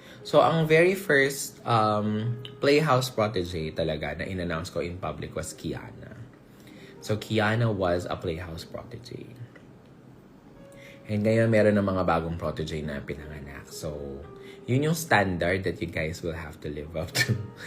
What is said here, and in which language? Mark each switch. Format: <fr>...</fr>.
<en>So, ang very first Playhouse Protege</en> <tl>talaga na in-announce ko</tl> <en>in public was Kiana. So, Kiana was a Playhouse Protege.</en> <tl>And ngayon, meron ng mga bagong protege na pinanganak.</tl> <en>So,</en> <tl>yun yung</tl> <en>standard that you guys will have to live up to.</en>